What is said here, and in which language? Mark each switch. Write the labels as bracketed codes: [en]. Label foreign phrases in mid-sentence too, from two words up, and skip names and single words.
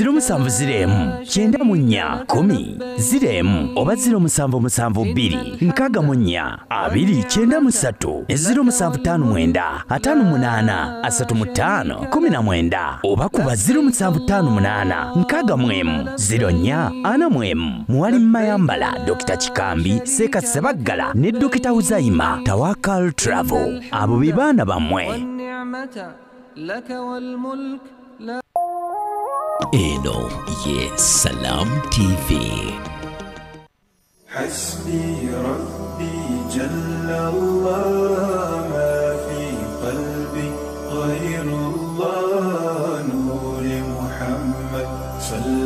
[lg] 0704-94-10 oba 0772-64-293 ne 0759-58-35-19 oba kuba 0758-64-04 Mwali Mayambala, Dr. Chikambi, Seka Sebaggala ne Dr. Uzaima. Tawakkal Travel abo bibana bamwe. Eno ye Salam TV. [ar] حسبي ربي جل الله ما في قلبي غير الله نور محمد صلى